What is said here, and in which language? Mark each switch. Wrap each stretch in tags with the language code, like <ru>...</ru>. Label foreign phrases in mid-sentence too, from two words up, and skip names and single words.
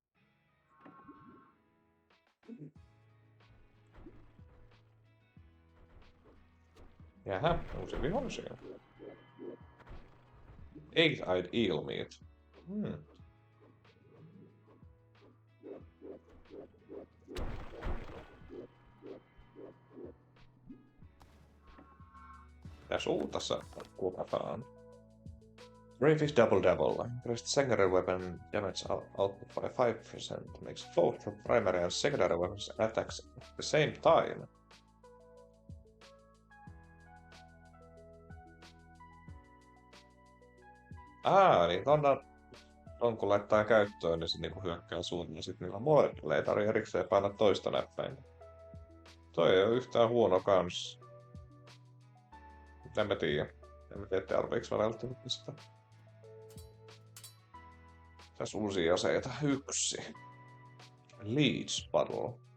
<fi>Jaha, uusi vihollisia.</fi> <en>Eight-eyed eel meat.</en> <fi>Tässä uutassa kuvataan.</fi> <en>Crayfish double. Increased secondary weapon damage output by 5%. Makes both primary and secondary weapons attacks at the same time.</en> <fi>Niin on kun laittaa käyttöön, niin se niinku hyökkää suuntaan, ja sit niillä molemmilla ei tarvitse erikseen painaa toista näppäintä. Toi ei oo yhtään huono kans. En mä tiedä. En mä tiedä, arviiks mä välttämättä sitä. Tässä uusia aseita. 1.</fi> <en>Leech Battle.</en>